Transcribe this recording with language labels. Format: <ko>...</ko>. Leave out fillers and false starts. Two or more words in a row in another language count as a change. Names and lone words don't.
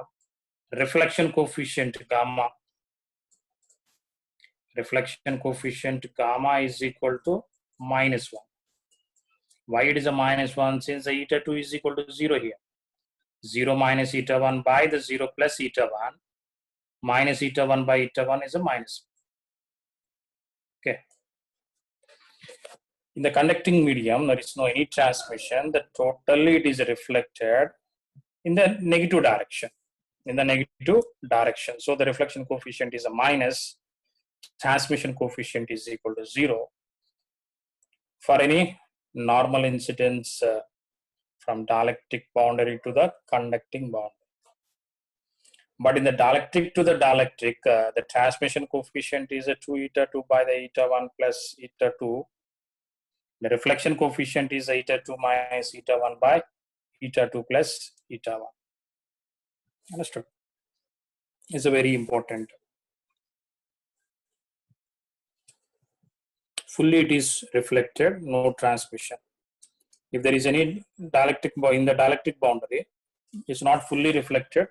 <en>Reflection coefficient gamma. Reflection coefficient gamma is equal to minus 1. Why it is a minus 1? Since the eta 2 is equal to 0 here. 0 minus eta 1 by the 0 plus eta 1 minus eta 1 by eta 1 is a minus. Okay. In the conducting medium, there is no any transmission. The totally it is reflected in the negative direction. In the negative direction. So the reflection coefficient is a minus. Transmission coefficient is equal to 0 for any normal incidence from dielectric boundary to the conducting boundary. But in the dielectric to the dielectric, the transmission coefficient is a 2 eta 2 by the eta 1 plus eta 2. The reflection coefficient is eta 2 minus eta 1 by eta 2 plus eta 1. Understood? It's a very important. Fully it is reflected, no transmission. If there is any dielectric in the dielectric boundary, it's not fully reflected.</en>